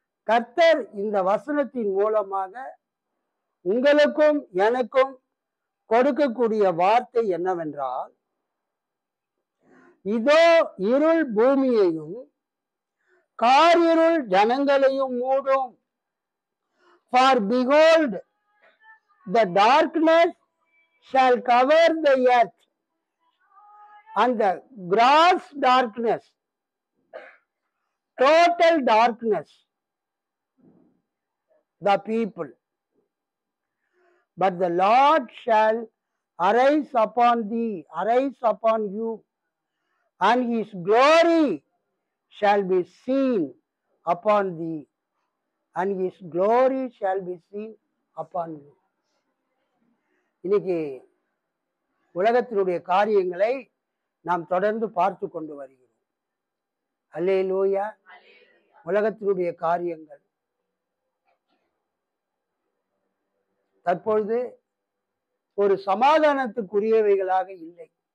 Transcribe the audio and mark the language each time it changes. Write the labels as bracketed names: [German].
[Tamil] கர்த்தர் இந்த வசனத்தின் மூலமாக உங்களுக்கும் எனக்கும் கொடுக்கக்கூடிய வார்த்தை என்னவென்றால், இதோ இருள் பூமியையும் காரிருள் ஜனங்களையும் மூடும். [English] For behold, the darkness shall cover the earth, and the gross darkness, total darkness, the people. But the Lord shall arise upon thee, arise upon you, and his glory shall be seen upon thee, and his glory shall be seen upon you. [Tamil] இன்னைக்கு உலகத்தினுடைய காரியங்களை நாம் தொடர்ந்து பார்த்து கொண்டு வருகிறோம். அல்லேலூயா, உலகத்தினுடைய காரியங்கள் தற்பொழுது ஒரு சமாதானத்துக்குரியவைகளாக இல்லை.